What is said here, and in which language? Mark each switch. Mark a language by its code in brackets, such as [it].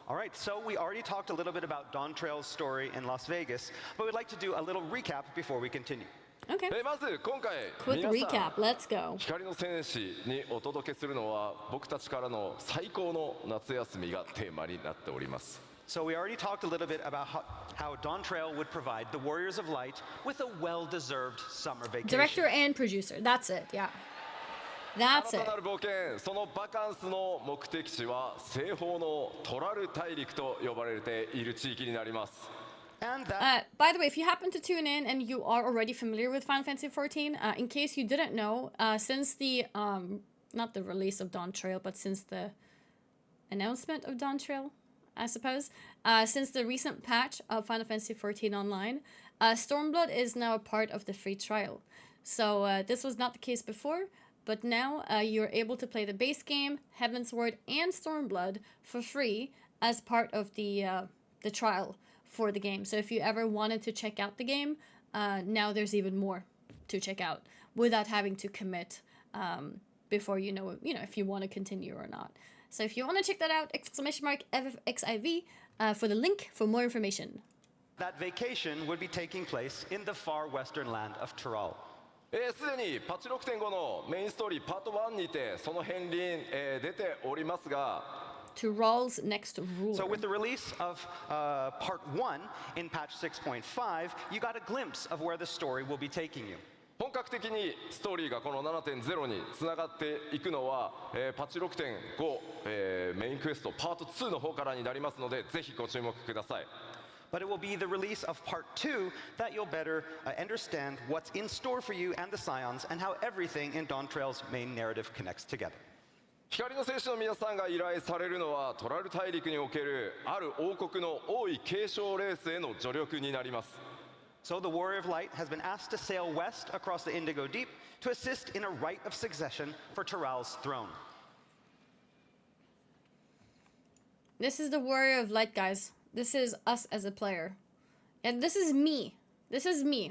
[en] All right, so we already talked a little bit about Dawn Trail's story in Las Vegas, but we'd like to do a little recap before we continue. Okay. [ja] まず今回 [en] Quick [ja] 皆さん [en] recap. Let's go. [ja] 光の戦士にお届けするのは僕たちからの最高の夏休みがテーマになっております。 [en] So we already talked a little bit about how Dawn Trail would provide the Warriors of Light with a well-deserved summer vacation. Director and producer. That's it. Yeah. That's [ja] 新 [en] it. [ja] たなる冒険、そのバカンスの目的地は西方のトラル大陸と呼ばれている地域になります。 [en] And that By the way, if you happen to tune in and you are already familiar with Final Fantasy XIV, in case you didn't know, since the not the release of Dawn Trail, but since the announcement of Dawn Trail, I suppose, since the recent patch of Final Fantasy XIV Online, Stormblood is now a part of the free trial. So this was not the case before, but now you're able to play the base game, Heavensward, and Stormblood for free as part of the trial for the game. So if you ever wanted to check out the game, now there's even more to check out without having to commit before you know if you want to continue or not. So if you want to check that out, !XIV for the link for more information. that vacation would be taking place in the far western land of Tyrol. [ja] すでにパッチ 6.5 のメインストーリーパート1にてその片鱗、出ておりますが、 [en] Tyrol's next ruler. So with the release of part 1 in patch 6.5, you got a glimpse of where the story will be taking you. [ja] 本格的にストーリーがこの 7.0 につながっていくのは、パッチ 6.5、メインクエストパート2の方からになりますので、ぜひご注目ください。 [en] But it will be the release of part 2 that you'll better understand what's in store for you and the Scions and how everything in Dawn Trail's main narrative connects together. [ja] 光の戦士の皆さんが依頼されるのはトラル大陸におけるある王国の王位継承レースへの助力になります。 [en] So the Warrior of Light has been asked to sail west across the Indigo Deep to assist in a rite of succession for Tyral's throne. This is the Warrior of Light, guys. This is us as a player. And this is me. This is me.